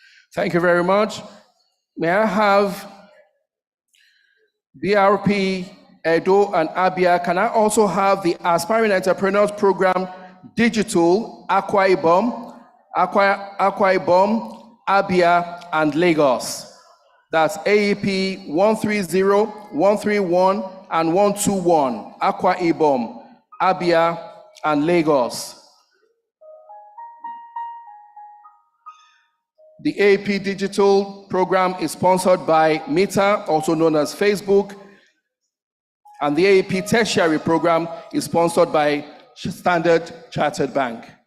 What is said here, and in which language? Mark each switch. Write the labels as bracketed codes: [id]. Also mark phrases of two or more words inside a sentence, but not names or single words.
[en] Thank you very much. May I have BRP, Edo, and Abia? Can I also have the Aspiring Entrepreneurs Program Digital, Akwa Ibom, Abia, and Lagos? That's AEP 130, 131, and 121, Akwa Ibom, Abia, and Lagos. The AEP Digital Program is sponsored by Meta, also known as Facebook, and the AEP Tertiary Program is sponsored by Standard Chartered Bank.